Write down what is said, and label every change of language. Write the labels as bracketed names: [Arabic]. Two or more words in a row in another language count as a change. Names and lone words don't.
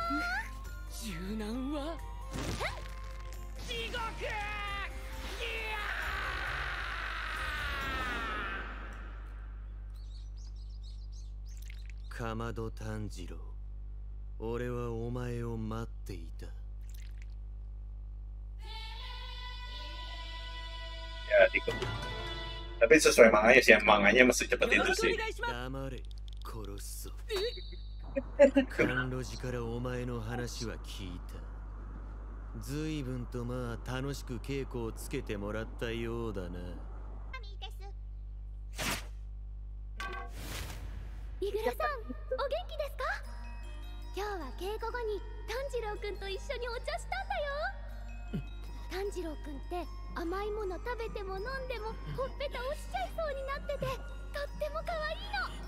[Japanese] 柔軟は地獄かまど炭治郎、俺はお前を待っていた。 [Indonesian] Ya, ikut. Tapi sesuai manganya sih, yang manganya mesti cepet [Japanese] よ [Indonesian] itu [Japanese] ろしくお [Indonesian] sih. [Japanese] 願いします黙れ、殺すぞ。甘露寺からお前の話は聞いた。随分とまあ楽しく稽古をつけてもらったようだな。イグラさん、お元気ですか今日は稽古後に炭治郎くんと一緒にお茶したんだよ炭治郎くんって甘いもの食べても飲んでもほっぺた落ちちゃいそうになっててとっても可愛いの